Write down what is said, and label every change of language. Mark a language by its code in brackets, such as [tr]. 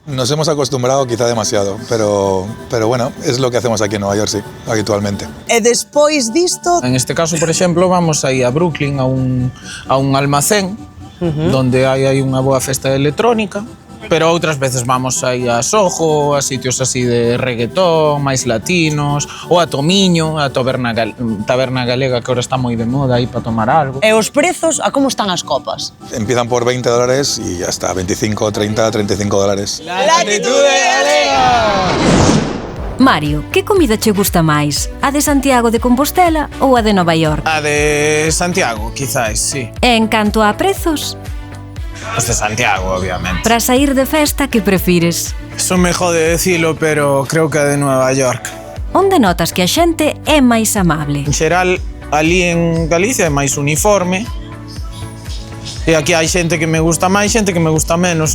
[es] Nos hemos acostumbrado quizá demasiado, pero bueno, es lo que hacemos aquí en Nueva York, sí, habitualmente. [gl] E despois disto... [es] En este caso, [gl] por exemplo, vamos aí a Brooklyn a un almacén donde hai unha boa festa de electrónica, pero outras veces vamos aí a Soho, a sitios así de reggaetón, máis latinos, ou a Tomiño, a taberna galega que ahora está moi de moda aí para tomar algo. E os prezos, a como están as copas? [es] Empiezan por $20 y hasta 25, 30, 35 dólares. [gl] Latitude Galega! Mario, que comida che gusta máis? A de Santiago de Compostela ou a de Nova York? A de Santiago, quizás, sí. E en canto a prezos, Os de Santiago, obviamente. para sair de festa, que prefires? [es] Eso me jode decilo, pero creo que a de Nueva York. [gl] Onde notas que a xente é máis amable? En xeral, ali en Galicia é máis uniforme. E aquí hai xente que me gusta máis, xente que me gusta menos.